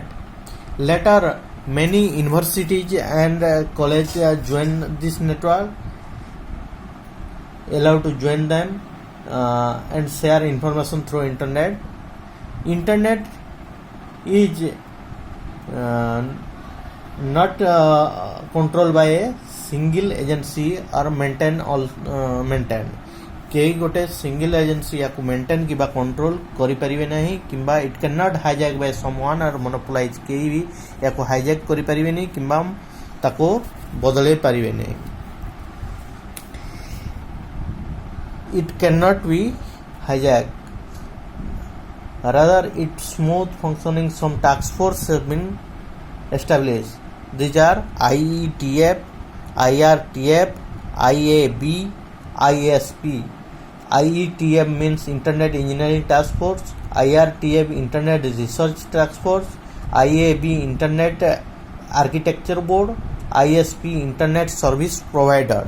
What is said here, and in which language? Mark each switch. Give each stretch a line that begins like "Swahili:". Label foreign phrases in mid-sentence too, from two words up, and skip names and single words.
English: Later, many universities and colleges joined this network, allowed to join them and share information through Internet. Internet is not controlled by a single agency or maintained.
Odia: କେହି ଗୋଟେ
English: single agency
Odia: ୟାକୁ ମେଣ୍ଟେନ୍ କିମ୍ବା କଣ୍ଟ୍ରୋଲ କରିପାରିବେ ନାହିଁ, କିମ୍ବା
English: it can not hijack by someone or monopolize.
Odia: କେହି ବି ୟାକୁ ହାଇଜାକ୍ କରିପାରିବେନି କିମ୍ବା ତାକୁ ବଦଳେଇ ପାରିବେନି.
English: it can not be hijack. Rather, its smooth functioning, some task force have been established. These are IETF, IRTF, IAB, ISP. IETF means Internet Engineering Task Force, IRTF Internet Research Task Force, IAB Internet Architecture Board, ISP Internet Service Provider.